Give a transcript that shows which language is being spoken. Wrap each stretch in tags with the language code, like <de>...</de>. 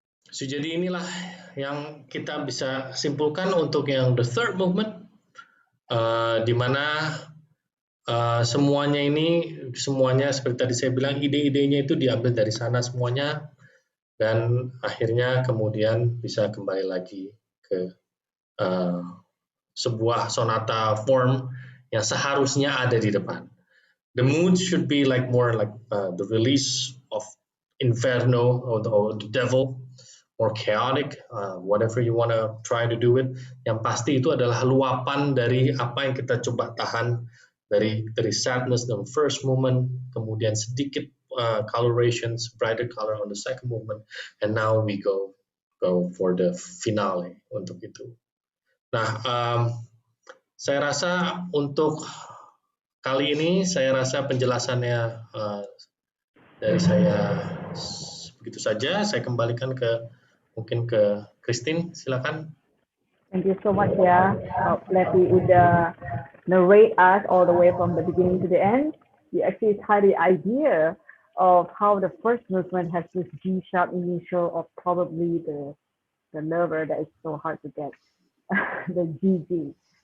<id>So, jadi inilah yang kita bisa simpulkan untuk yang</id> <en>the third movement,</en> <id>di mana semuanya seperti tadi saya bilang, ide-idenya itu diambil dari sana semuanya, dan akhirnya kemudian bisa kembali lagi ke sebuah sonata form yang seharusnya ada di depan.</id> <en>The mood should be like more like the release of Inferno or the devil, more chaotic, whatever you want to try to do it.</en> <id>Yang pasti itu adalah luapan dari apa yang kita coba tahan dari</id> <en>sadness the first movement,</en> <id>kemudian sedikit</id> <en>colorations, brighter color on the second movement, and now we go for the finale</en> <id>untuk itu. Nah, saya rasa untuk kali ini saya rasa penjelasannya dari saya begitu saja. Saya kembalikan mungkin ke Christine, silakan.</id> <en>Thank you so much ya, Levi</en> <id>udah</id> <en>narrate us all the way from the beginning to the end. You actually had the idea of how the first movement has this G sharp initial of probably the lover that is so hard to get, the GG.</en>